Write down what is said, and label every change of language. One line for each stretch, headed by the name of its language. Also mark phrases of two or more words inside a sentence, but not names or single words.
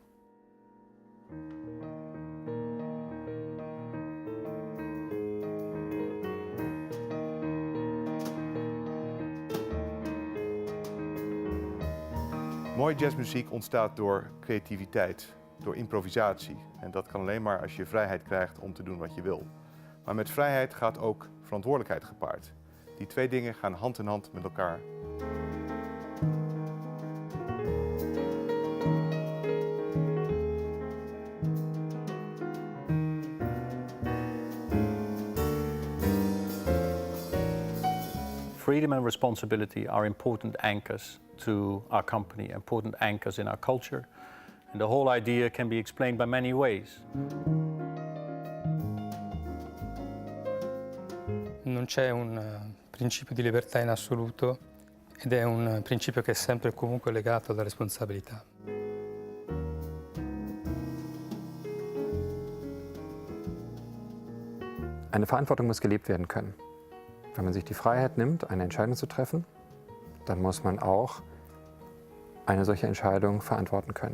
Dutch: Mooie jazzmuziek ontstaat door creativiteit, door improvisatie. En dat kan alleen maar als je vrijheid krijgt om te doen wat je wil. Maar met vrijheid gaat ook verantwoordelijkheid gepaard. Die twee dingen gaan hand in hand met elkaar.
English: Freedom and responsibility are important anchors to our company, important anchors in our culture. And the whole idea can be explained by many ways.
Italian: Non c'è un principio di libertà in assoluto ed è un principio che è sempre e comunque legato alla responsabilità.
German: Eine Verantwortung muss gelebt werden können. Wenn man sich die Freiheit nimmt, eine Entscheidung zu treffen, dann muss man auch eine solche Entscheidung verantworten können.